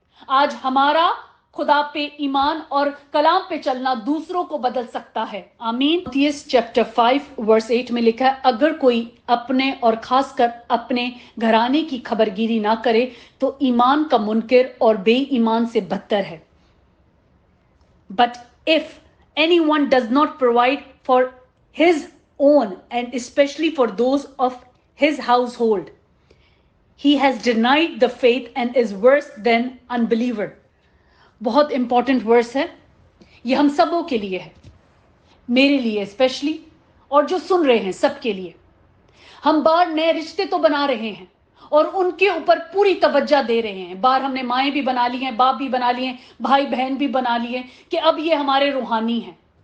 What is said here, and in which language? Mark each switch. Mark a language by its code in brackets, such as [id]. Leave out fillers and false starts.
[hi] आज हमारा खुदा पे ईमान और कलाम पे चलना दूसरों को बदल सकता है। आमीन। चैप्टर 5 वर्स 8 में लिखा है, अगर कोई अपने और खासकर अपने घराने की खबरगिरी ना करे तो ईमान का मुनकिर और बेईमान से बदतर है। [en] But if anyone does not provide for his own and especially for those of his household, he has denied the faith and is worse than unbeliever. [hi] बहुत इंपॉर्टेंट वर्स है, ये हम सबों के लिए है, मेरे लिए स्पेशली, और जो सुन रहे हैं सबके लिए। हम बार नए रिश्ते तो बना रहे हैं और उनके ऊपर पूरी तवज्जो दे रहे हैं। बार हमने माएँ भी बना ली हैं, बाप भी बना लिए हैं, भाई बहन भी बना लिए हैं कि अब ये हमारे रूहानी हैं।